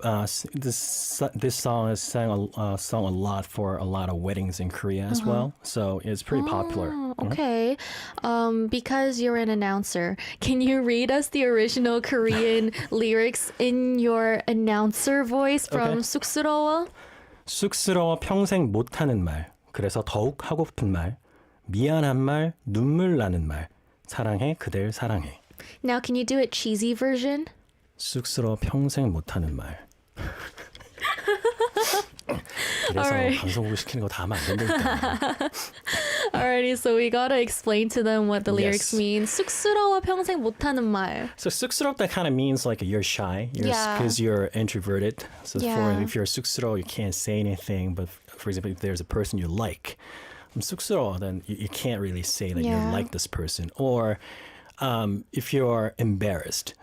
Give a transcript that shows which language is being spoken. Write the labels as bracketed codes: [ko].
[en] This song is sung a lot for a lot of weddings in Korea as well. So it's pretty popular. Okay. Because you're an announcer, can you read us the original Korean lyrics in your announcer voice from [ko] 쑥스러워? 쑥스러워 평생 못하는 말. 그래서 더욱 하고 싶은 말. 미안한 말, 눈물 나는 말. 사랑해, 그댈 사랑해. [en] Now, can you do a cheesy version? [ko] 쑥스러워 평생 못하는 말. 그래서 [en] Alright. [ko] 방송국 시키는 거 다 하면 안 된다니까. [en] Alrighty, so we gotta explain to them what the lyrics Yes. mean. [ko] 쑥스러워 평생 못하는 말. [en] So 쑥스럽다 kind of means like you're shy. Yeah. Because you're introverted. So Yeah. if you're 쑥스러워, you can't say anything. But for example, if there's a person you like, 쑥스러워, then you can't really say that Yeah. you like this person. Or if you're embarrassed